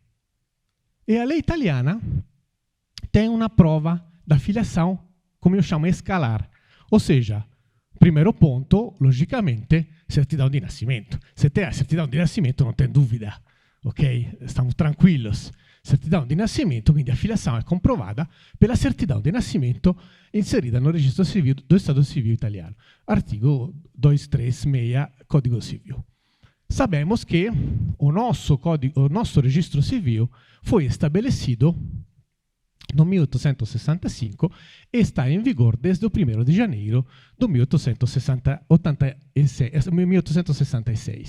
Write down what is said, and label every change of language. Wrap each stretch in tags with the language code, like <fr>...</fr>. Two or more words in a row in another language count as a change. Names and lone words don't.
<pt>E a lei italiana tem uma prova da filiação, como eu chamo, escalar. Ou seja, primeiro ponto, logicamente, certidão de nascimento. Se tem a certidão de nascimento, não tem dúvida. Ok? Estamos tranquilos. Certidão de nascimento, quindi a filiação</pt> <it>è comprovata</it> <pt>pela certidão de nascimento inserita no registro civile do Stato Civile italiano. Artigo 236 Código Civil. Sabemos que o nosso registro civil foi estabelecido no 1865 e está em vigor desde o 1º de janeiro do 1866.</pt>